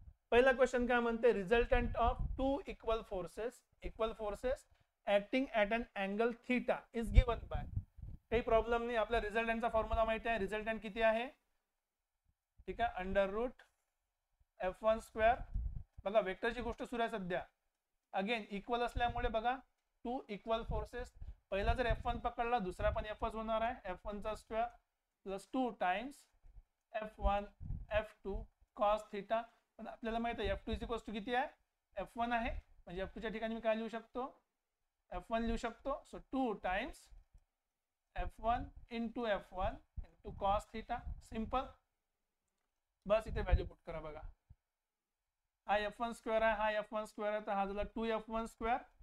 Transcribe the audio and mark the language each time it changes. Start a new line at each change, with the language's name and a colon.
Marathi: पहिला क्वेश्चन काय म्हणते,
English: Resultant of two equal forces acting at an angle theta is given by.
Marathi: काही problem नाही. आपल्या रिझल्टंटचा फॉर्म्युला माहिती आहे. रिझल्टंट किती आहे, ठीक आहे, √f1². बघा वेक्टरची गोष्ट सुरू आहे सध्या. अगेन इक्वल असल्यामुळे बघा टू इक्वल फोर्सेस, पहिला जर F1 पकडला दुसरा पण F1 होणार आहे.
English: F1² plus 2 times F1 F2 cos theta.
Marathi: पण आपल्याला माहिती आहे F2 इज इक्वल टू किती आहे, F1 आहे. म्हणजे F2 च्या ठिकाणी मी काय लिहू शकतो, F1 लिहू शकतो.
English: So 2 times F1 into F1 into cos theta. Simple.
Marathi: बस इथे व्हॅल्यू पुट करा. बघा हा F1² आहे, हा F1² आहे, तर हा झाला 2F1².